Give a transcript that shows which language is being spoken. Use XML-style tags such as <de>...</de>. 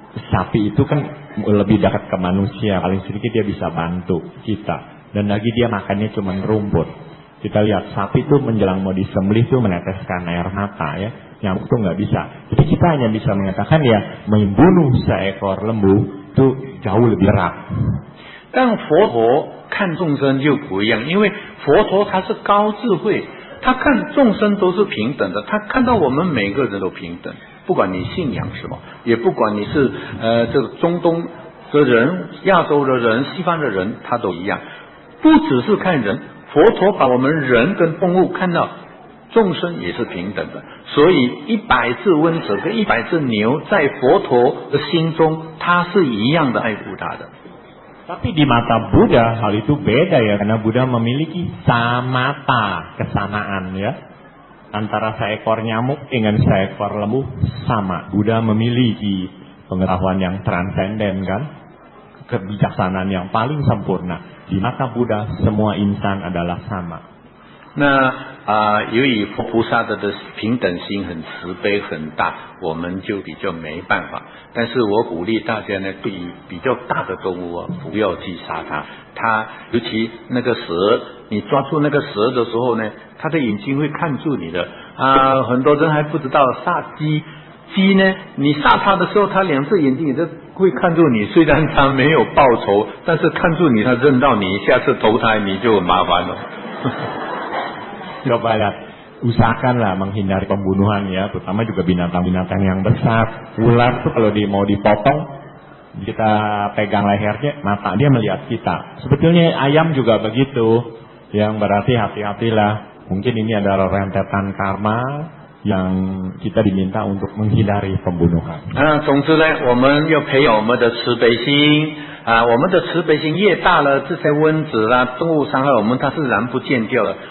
<id>Sapi itu kan lebih dekat ke manusia, paling sedikit dia bisa bantu kita. Dan lagi dia makannya cuma rumput. Kita lihat sapi itu menjelang mau disembelih itu meneteskan air mata ya. Nyamuk itu nggak bisa. Jadi kita hanya bisa mengatakan ya membunuh seekor lembu itu jauh lebih berat.</id> <zh>但佛陀看众生就不一样，因为佛陀他是高智慧，他看众生都是平等的，他看到我们每个人都平等，不管你信仰什么，也不管你是这个中东的人、亚洲的人、西方的人，他都一样。不只是看人，佛陀把我们人跟动物看到众生也是平等的，所以100只蚊子跟100只牛在佛陀的心中，他是一样的爱护他的。</zh> <id>Tapi di mata Buddha hal itu beda ya, karena Buddha memiliki samata, kesamaan ya. Antara seekor nyamuk dengan seekor lembu sama. Buddha memiliki pengetahuan yang transenden kan, kebijaksanaan yang paling sempurna. Di mata Buddha semua insan adalah sama.</id> <zh>那由于佛菩萨的平等心很慈悲很大，我们就比较没办法。但是我鼓励大家呢，对于比较大的动物不要去杀它。它尤其那个蛇，你抓住那个蛇的时候呢，它的眼睛会看住你的很多人还不知道杀鸡。鸡呢，你杀它的时候，它2只眼睛也都会看住你，虽然它没有报仇，但是看住你，它认到你，下次投胎你就麻烦了。</zh> <id>Coba lihat, usahakanlah menghindari pembunuhan ya, terutama juga binatang-binatang yang besar. Ular tuh kalau mau dipotong, kita pegang lehernya, mata dia melihat kita. Sebetulnya ayam juga begitu, yang berarti hati-hatilah. Mungkin ini adalah rentetan karma yang kita diminta untuk menghindari pembunuhan.</id> <zh>总之呢，我们要培养我们的慈悲心我们的慈悲心越大了，这些蚊子动物伤害我们，它是然不见掉的。</zh>